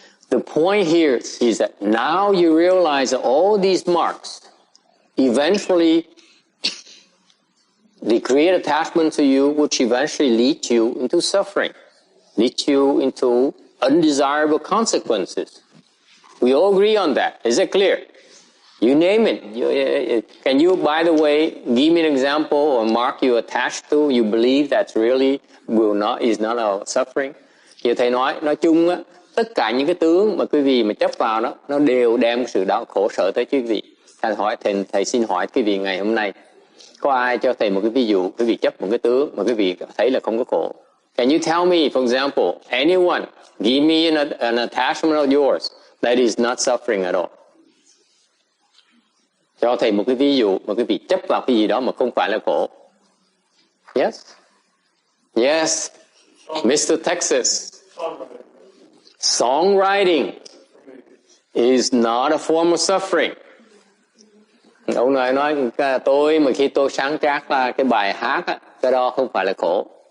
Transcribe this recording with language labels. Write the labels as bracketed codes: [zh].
[en] The point here is that now you realize that all these marks eventually they create attachment to you, which eventually lead you into suffering, lead you into undesirable consequences. We all agree on that. Is it clear? You name it. Can you, by the way, give me an example or mark you attached to, you believe that really is not a suffering? [vi] Như thầy nói chung á, tất cả những cái tướng mà quý vị mà chấp vào đó, nó đều đem sự đau khổ sở tới quý vị. Thầy xin hỏi quý vị ngày hôm nay, có ai cho thầy một cái ví dụ, quý vị chấp một cái tướng mà quý vị thấy là không có khổ? [en] Can you tell me, for example, anyone, give me an attachment of yours that is not suffering at all? [vi] Cho thầy một cái ví dụ mà quý vị chấp vào cái gì đó mà không phải là khổ. [en] Yes? Yes. Mr. Texas. Songwriting is not a form of suffering. [vi] Ông này nói tôi mà khi tôi sáng tác ra cái bài hát á, cái đó không phải là khổ.